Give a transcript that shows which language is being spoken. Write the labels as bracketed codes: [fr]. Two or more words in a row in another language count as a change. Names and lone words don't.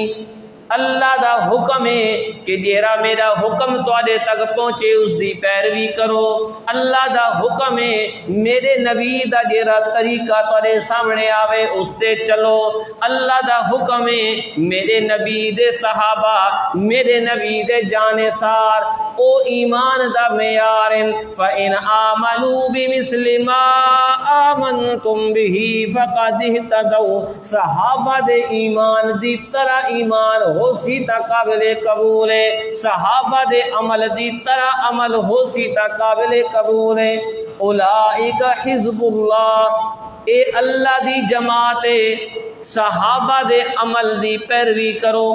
[pa] اللہ دا حکم ہے کہ جیرا میرا حکم تواڈے تک پہنچے اس دی پیروی کرو۔ اللہ دا حکم ہے میرے نبی دا جیرا طریقہ تواڈے سامنے آوے اس تے چلو۔ اللہ دا حکم ہے میرے نبی دے صحابہ، میرے نبی دے جانثار او ایمان دا معیار [ar] فَإِنْ آمَنُوا بِمِثْلِ مَا آمَنْتُمْ بِهِ فَقَدِ اهْتَدَوْا، [pa] صحابہ دے ایمان دی طرح ایمان ہو سی تا قابل قبول ہے، صحابہ دے عمل دی طرح عمل ہو سی تا قابل قبول ہے۔ [ar] اولئک حزب اللہ، [pa] اے اللہ دی جماعت ہے، صحابہ دے عمل دی پیروی کرو۔